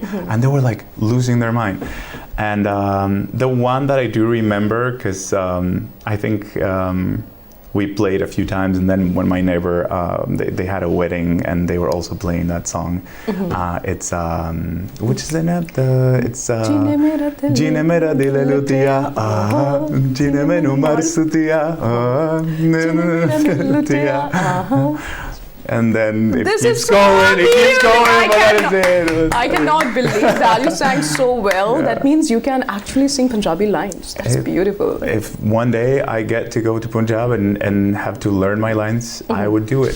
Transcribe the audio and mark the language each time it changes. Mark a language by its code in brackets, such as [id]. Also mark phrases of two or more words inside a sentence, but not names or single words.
[en] And they were like losing their mind. And the one that I do remember, because I think we played a few times, and then when my neighbor, they had a wedding and they were also playing that song. It's, which is in it? It's [pa] ਜਿਨੇ ਮੇਰਾ ਦਿਲ ਲੁਟਿਆ, ਜਿਨੇ ਮੈਨੂੰ ਮਾਰ ਸੁੱਟਿਆ, [en] and then it keeps going. I cannot believe that you sang so well. Yeah. That means you can actually sing Punjabi lines. That's beautiful. If one day I get to go to Punjab and have to learn my lines, I would do it.